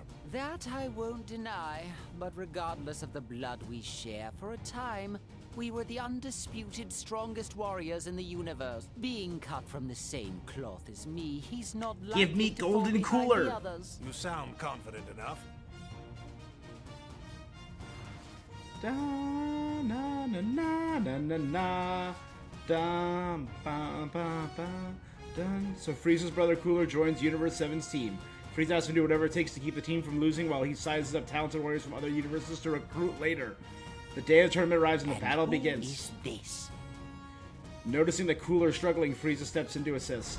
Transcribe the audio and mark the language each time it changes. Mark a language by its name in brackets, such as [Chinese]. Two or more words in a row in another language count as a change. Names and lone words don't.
[English] That I won't deny, but regardless of the blood we share, for a time, we were the undisputed strongest warriors in the universe. Being cut from the same cloth as me, he's not likely Give me to fall Golden behind Cooler. the others. You sound confident enough. Da na na na na na na da ba ba ba dun. So Frieza's brother Cooler joins Universe 7's team. Frieza has to do whatever it takes to keep the team from losing while he sizes up talented warriors from other universes to recruit later. The day of the tournament arrives and the battle begins. Is this? Noticing that Cooler is struggling, Frieza steps in to assist.